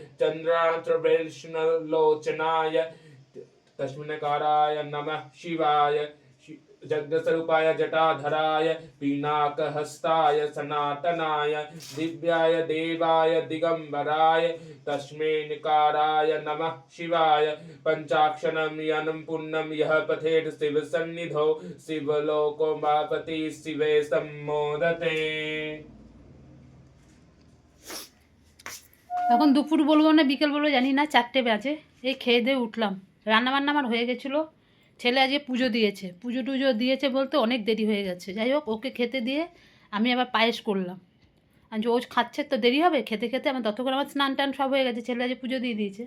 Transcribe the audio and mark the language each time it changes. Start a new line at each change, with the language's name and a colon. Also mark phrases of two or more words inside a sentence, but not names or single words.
Sanskrit: चंद्रांतर्वैष्णलोचनाय तस्मैनकाराय नमः शिवाय जगदस्वरूपाय जटाधराय पिनाकहस्ताय सनातनाय दिव्याय देवाय दिगंबराय तस्मैनकाराय नमः शिवाय पंचाक्षरं यनं पुण्यं यः पठेत् शिवसन्निधौ शिवलोकोमापति शिवे सम्मोदते।
Bangla: এখন দুপুর বলবো না বিকেল বলবো জানি না, 4টে বাজে। এই খেয়ে দিয়ে উঠলাম, রান্নাবান্না আমার হয়ে গেছিলো। ছেলে আজকে পুজো দিয়েছে, পুজো টুজো দিয়েছে বলতে অনেক দেরি হয়ে গেছে। যাই হোক, ওকে খেতে দিয়ে আমি আবার পায়েস করলাম। আর যে ও খাচ্ছে তো দেরি হবে, খেতে খেতে আমার ততক্ষণ আমার স্নান টান সব হয়ে গেছে, ছেলে আজকে পুজো দিয়ে দিয়েছে।